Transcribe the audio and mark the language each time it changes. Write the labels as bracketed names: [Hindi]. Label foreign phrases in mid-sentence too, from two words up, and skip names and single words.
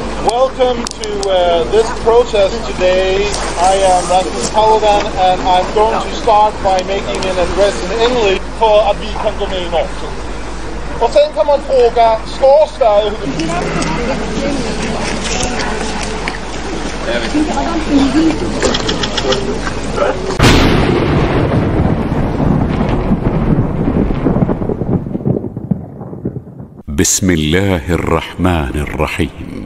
[English] Welcome to this protest today. I am Rasmus Paludan and I'm going to start by making an address in English [Swedish] for att vi kan gå med i NATO. Och sen kan man fråga, ska Sverige... [Arabic] بسم الله الرحمن الرحيم